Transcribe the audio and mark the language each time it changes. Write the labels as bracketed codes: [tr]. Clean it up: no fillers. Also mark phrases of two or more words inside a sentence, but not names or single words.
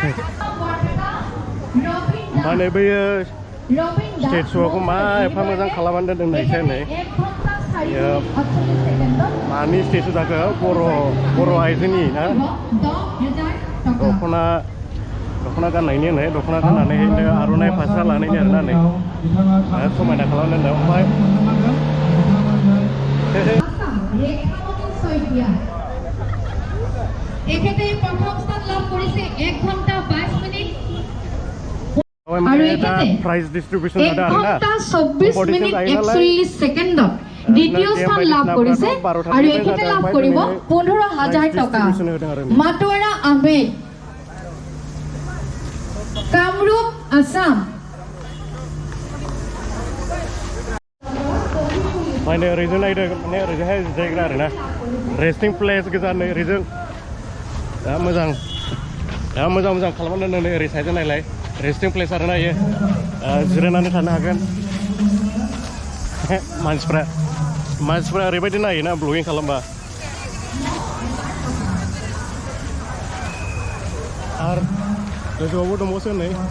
[brx] ओमफ्राय नै बैयो स्टेचुखौ मा एफा मोजां खालामनानै दोनदों नायसै नै मानि स्टेचु जाखो बर' आइजोनि ना दख'ना गाननायनि होनो दख'ना गाननानै आर'नाइ फास्रा लानायनि आरोना नै समायना खालामनानै ओमफ्राय [as] এখেতে প্ৰথম স্থান লাভ কৰিছে 1 ঘণ্টা 22 মিনিট আৰু এখেতে [en] prize distribution [as] 1 ঘণ্টা 24 মিনিট 41 সেকেন্ডত দ্বিতীয় স্থান লাভ কৰিছে আৰু এখেতে লাভ কৰিব 15000 টকা মাতোৱাৰা আহমেদ কামৰূপ আসাম [brx] माने ओरैजों नायदों माने ओरैजोंहाय जिरायग्रा आरोना [en] resting place [brx] गोजा नै ओरैजों दा मोजां खालामनानै दोनदों नै ओरै साइडजों नायलाय [en] resting place [brx] आरोना इयो जिरायनानै थानो हागोन मानसिफ्रा ओरैबायदि नायोना ब्लगिं खालामबा आरो गोजौआवबो दंबावोसो नै